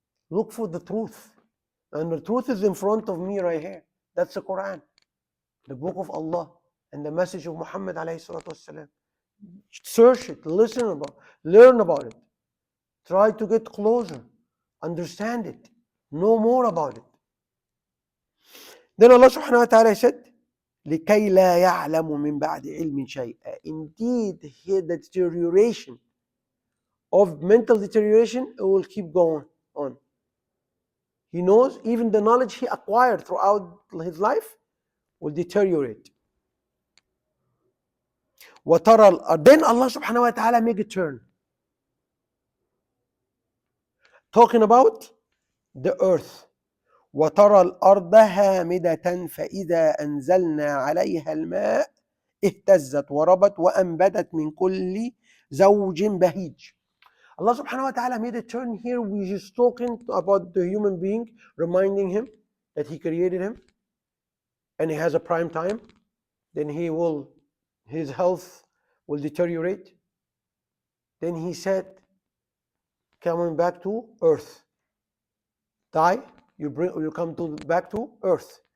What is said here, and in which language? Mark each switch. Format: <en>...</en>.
<en>Look for the truth. And the truth is in front of me right here. That's the Quran, the book of Allah, and the message of Muhammad alayhi salatu wasalam. Search it, listen about it, learn about it. Try to get closer, understand it, know more about it. Then Allah subhanahu wa ta'ala said,</en> <ar>لِكَيْ لَا يَعْلَمُ مِنْ بَعْدِ عِلْمٍ شَيْئًا.</ar> <en>Indeed, here the deterioration of mental deterioration, it will keep going on. He knows even the knowledge he acquired throughout his life will deteriorate. Then Allah subhanahu wa ta'ala make a turn. Talking about the earth.</en> <ar>وترى الأرض هامدة فإذا أنزلنا عليها الماء اهتزت وربت وأنبتت من كل زوج بهيج.</ar> <en>Allah subhanahu wa ta'ala made a turn here. We just talking about the human being, reminding him that he created him and he has a prime time. Then his health will deteriorate. Then he said, coming back to earth, die, you come back to earth.</en>